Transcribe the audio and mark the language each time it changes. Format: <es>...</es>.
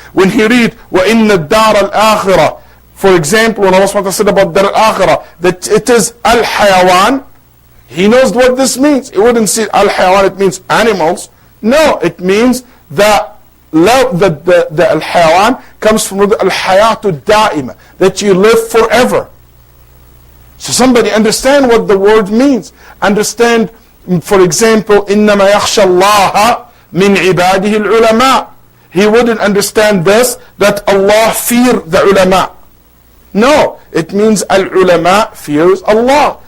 <en>When he read,</en> <ar>وَإِنَّ الدَّارَ الْآخِرَةِ,</ar> <en>for example, when Allah SWT said about Dar al-Akhirah, that it is al-hayawan, he knows what this means. He wouldn't say al-hayawan, it means animals. No, it means that the al-hayawan comes from the al-hayatu da'ima, that you live forever. So somebody understand what the word means. Understand, for example,</en> <ar>إِنَّمَا يَخْشَى اللَّهَ مِنْ عِبَادِهِ الْعُلَمَاء.</ar> <en>He wouldn't understand this, that Allah fear the ulama. No, it means al-ulama fears Allah.</en>